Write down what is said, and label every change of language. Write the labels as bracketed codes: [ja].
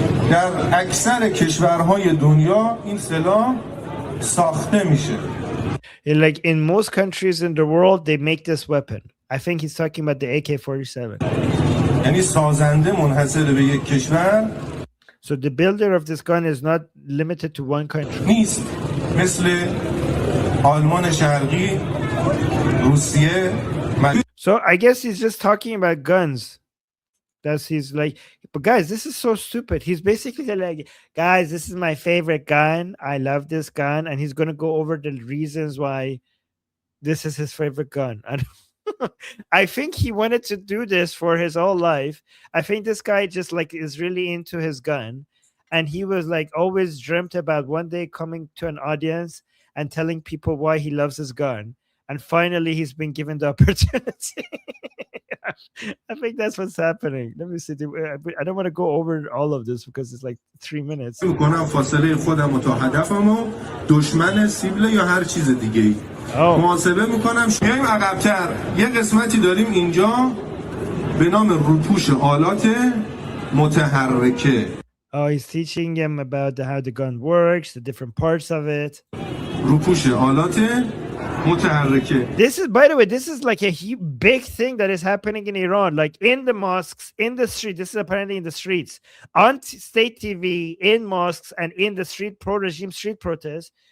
[fa] در اکثر کشورهای دنیا این سلاح ساخته میشه. [en] Like in most countries in the world, they make this weapon. I think he's talking about the AK-47. [fa] یعنی سازنده منحصر به یک کشور. [en] So the builder of this gun is not limited to one country. [fa] نیست. مثل آلمان شرقی، روسیه. [en] So I guess he's just talking about guns. That's he's like, but guys, this is so stupid. He's basically like, guys, this is my favorite gun. I love this gun, and he's gonna go over the reasons why this is his favorite gun. I think he wanted to do this for his whole life. I think this guy just like is really into his gun, and he was like always dreamt about one day coming to an audience and telling people why he loves his gun. And finally, he's been given the opportunity. I think that's what's happening. Let me see. I don't want to go over all of this because it's like 3 minutes. [fa] فاصله خودم تا هدفمو دشمن سیبل یا هر چیز دیگه‌ای محاسبه میکنم. میایم عقب‌تر یه قسمتی داریم اینجا به نام روپوش آلات متحرکه. [en] Oh, he's teaching him about how the gun works, the different parts of it. [fa] روپوش آلات متحرکه. [en] This is, by the way, this is like a big thing that is happening in Iran, like in the mosques, in the street. This is apparently in the streets, on state TV, in mosques, and in the street pro-regime street protests.